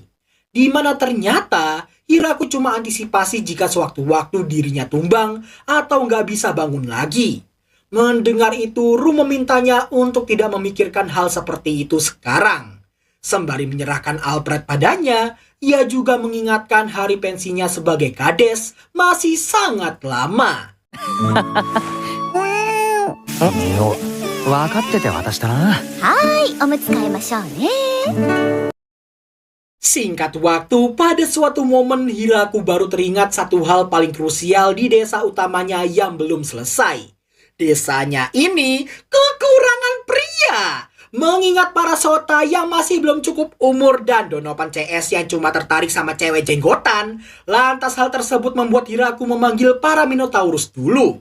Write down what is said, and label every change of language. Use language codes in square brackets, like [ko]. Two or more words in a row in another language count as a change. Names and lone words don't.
[id] Di mana ternyata Hiraku cuma antisipasi jika sewaktu-waktu dirinya tumbang atau nggak bisa bangun lagi. Mendengar itu, Ru memintanya untuk tidak memikirkan hal seperti itu sekarang. Sembari menyerahkan Alfred padanya, ia juga mengingatkan hari pensinya sebagai kades masih sangat lama. [ja] 分かってて渡したな。はいおむつ替えましょうね。 [id] Singkat waktu, pada suatu momen Hiraku baru teringat satu hal paling krusial di desa utamanya yang belum selesai. Desanya ini kekurangan pria. Mengingat para sota yang masih belum cukup umur dan Donovan CS yang cuma tertarik sama cewek jenggotan, lantas hal tersebut membuat Hiraku memanggil para Minotaurus dulu.